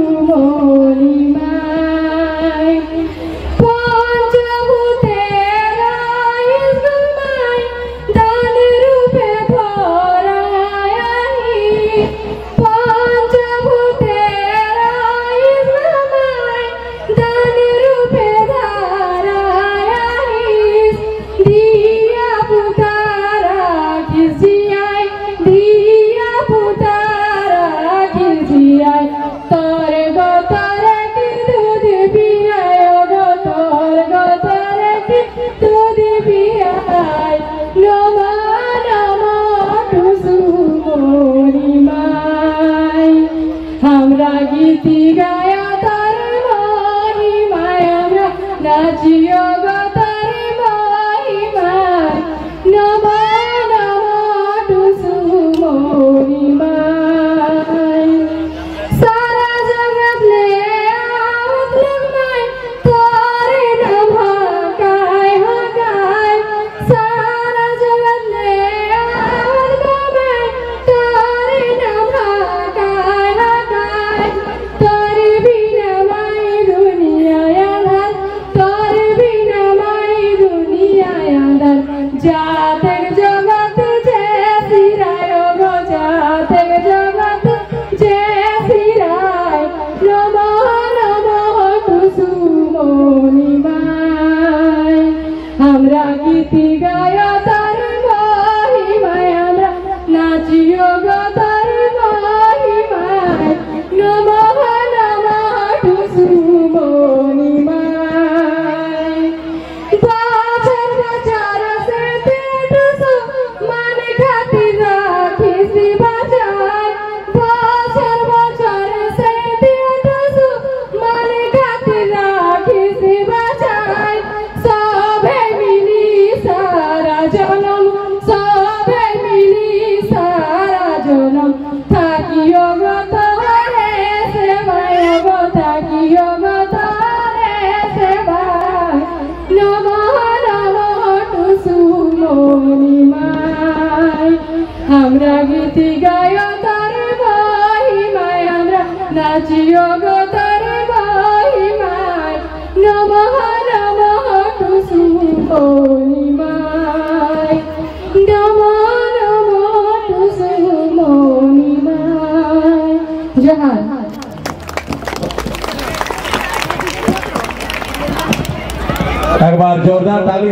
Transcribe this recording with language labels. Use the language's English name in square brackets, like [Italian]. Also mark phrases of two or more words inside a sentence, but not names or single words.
[Kudmali] महिमाय पंचभूतेर ईश्वरमाय दान रूपे भरायाहि पंचभूतेर ईश्वरमाय दान रूपे धरायाहि दिया पुतारा खिसियाय तोर गो तारे की दूध पियाय गो तोर गो तारे की दूध पियाय नमः नमः टुसु महिमाय हमरा गीत गायो तार महिमाय हमरा नाचियो गो तार महिमाय नमः नमः टुसु महिमाय सारा जगत ले आवत लगमाय तोरे नाम हकाय हकाय सारा जगत ले आवत लगमाय तोरे नाम हकाय हकाय तोरे बिना माई दुनिया अंधार तोरे बिना माई दुनिया अंधार जातक जगत जय सिराय गो जातक जगत जय सिराय नमः नमः टुसु महिमाय हमरा गीत गायो तार महिमाय हमरा नाचियो गो तार महिमाय नमः नमः टुसु महिमाय बचर बचर से पेट सो मन खातिर राखी सी बचाय बचर बचर से पेट सो मन खातिर राखी सी बचाय सबे मिली सारा जनम सबे मिली सारा जनम थाकियो गो तोरे सेवाय गो थाकियो गो तोरे सेवाय नमः नमः टुसु महिमाय हमरा गीत गायो तार महिमाय हमरा नाचियो गो तार महिमाय नमः नमः टुसु महिमाय नमः नमः टुसु महिमाय जहां [Hindi] एक बार जोरदार ताली।